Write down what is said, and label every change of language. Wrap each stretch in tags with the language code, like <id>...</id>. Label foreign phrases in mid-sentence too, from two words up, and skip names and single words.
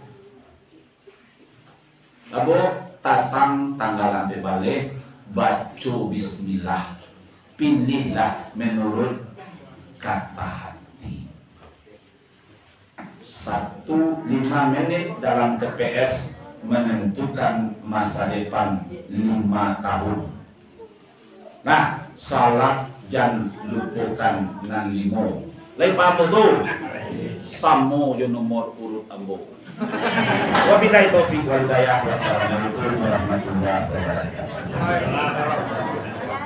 <id>Lalu datang tanggalan balik, baca Bismillah, pilihlah menurut kata hati. 5 menit dalam TPS menentukan masa depan 5 tahun. Nah,</id> <min>salat jan lupukan nan limo. Lain paham tuh? Samo yo nomor urut ambo.</min> <ar>وبالله التوفيق والهداية. والسلام عليكم ورحمة الله وبركاته.</ar>